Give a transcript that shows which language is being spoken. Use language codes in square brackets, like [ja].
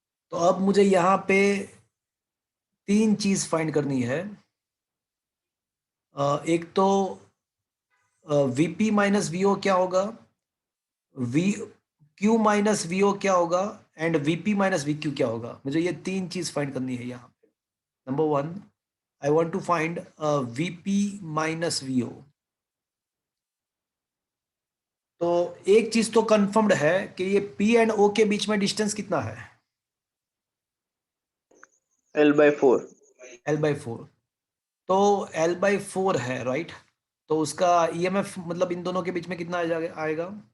[hi] तो अब मुझे यहाँ पे तीन चीज फाइंड करनी है. एक तो VP माइनस VO क्या होगा, Q माइनस VO क्या होगा, एंड VP माइनस VQ क्या होगा. मुझे ये तीन चीज फाइंड करनी है यहाँ पे. [en] Number 1, I want to find VP minus VO. [hi] तो एक चीज तो कंफर्म्ड है कि ये P एंड O के बीच में डिस्टेंस कितना है, L/4. L/4. तो L/4 है, राइट. तो उसका EMF मतलब इन दोनों के बीच में कितना आएगा,